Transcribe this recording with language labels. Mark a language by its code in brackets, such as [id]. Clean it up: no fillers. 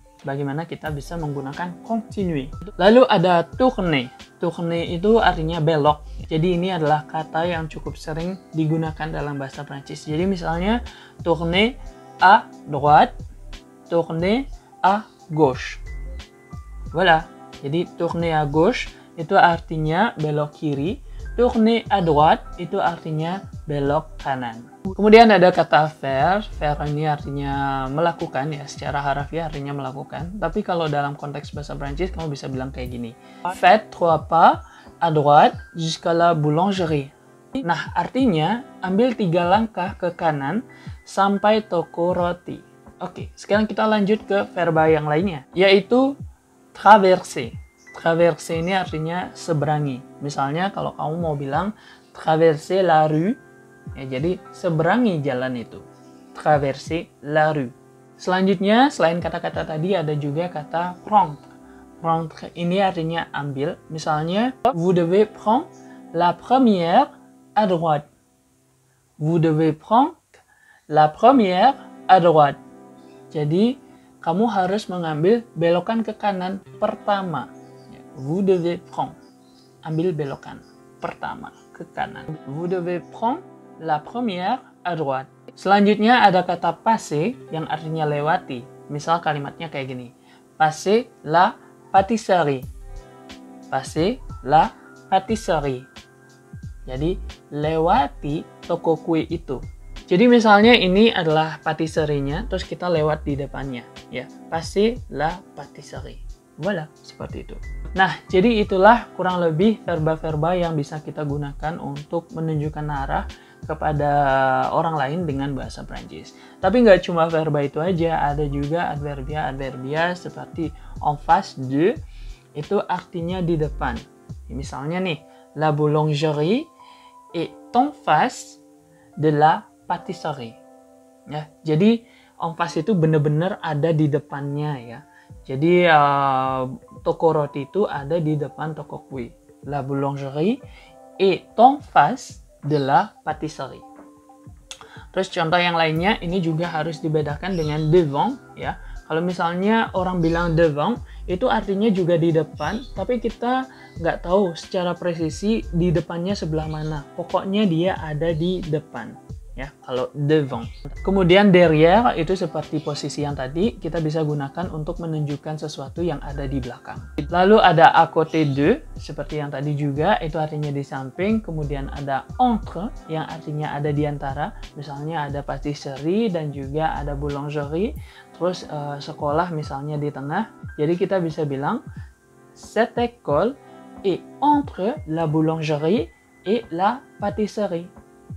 [id] Bagaimana kita bisa menggunakan continuer. Lalu ada tourner. Tourner itu artinya belok. Jadi ini adalah kata yang cukup sering digunakan dalam bahasa Prancis. Jadi misalnya [fr] tourner à droite, tourner à gauche. [id] Voilà. Jadi [fr] tourner à gauche [id] itu artinya belok kiri. [fr] Tourner à droite [id] itu artinya belok kanan. Kemudian ada kata faire. Faire ini artinya melakukan ya, secara harafiah artinya melakukan. Tapi kalau dalam konteks bahasa Prancis kamu bisa bilang kayak gini. [fr] Faites 3 pas à droite jusqu'à la boulangerie. [id] Nah, artinya ambil 3 langkah ke kanan sampai toko roti. Oke, sekarang kita lanjut ke verba yang lainnya, yaitu traverser. Traverser ini artinya seberangi. Misalnya kalau kamu mau bilang [fr] traverser la rue, [id] ya, jadi seberangi jalan itu. [fr] Traverser la rue. [id] Selanjutnya, selain kata-kata tadi ada juga kata prendre. Prendre ini artinya ambil. Misalnya, [fr] vous devez prendre la première à droite. Vous devez prendre la première à droite. [id] Jadi, kamu harus mengambil belokan ke kanan pertama. [fr] Vous devez prendre. [id] Ambil belokan pertama ke kanan. [fr] Vous devez prendre la première à droite. [id] Selanjutnya ada kata passer yang artinya lewati. Misal kalimatnya kayak gini. [fr] Passer la pâtisserie. Passer la pâtisserie. [id] Jadi lewati toko kue itu. Jadi misalnya ini adalah patisserie-nya, terus kita lewat di depannya. [fr] Ya, passer la pâtisserie. [id] Voilà, seperti itu. Nah, jadi itulah kurang lebih verba-verba yang bisa kita gunakan untuk menunjukkan arah kepada orang lain dengan bahasa Prancis. Tapi nggak cuma verba itu aja, ada juga adverbia seperti [fr] en face de, [id] itu artinya di depan. Misalnya nih, [fr] la boulangerie est en face de la pâtisserie. [id] Ya, jadi en face itu benar-benar ada di depannya ya. Jadi toko roti itu ada di depan toko kue. [fr] La boulangerie est en face de la pâtisserie. [id] Terus contoh yang lainnya ini juga harus dibedakan dengan devant ya. Kalau misalnya orang bilang devant itu artinya juga di depan, tapi kita nggak tahu secara presisi di depannya sebelah mana. Pokoknya dia ada di depan. Ya, kalau devant. Kemudian derrière itu seperti posisi yang tadi kita bisa gunakan untuk menunjukkan sesuatu yang ada di belakang. Lalu ada à côté de seperti yang tadi juga, itu artinya di samping. Kemudian ada entre yang artinya ada di antara. Misalnya ada pâtisserie dan juga ada boulangerie. Terus sekolah misalnya di tengah. Jadi kita bisa bilang [fr] cette école est entre la boulangerie et la pâtisserie.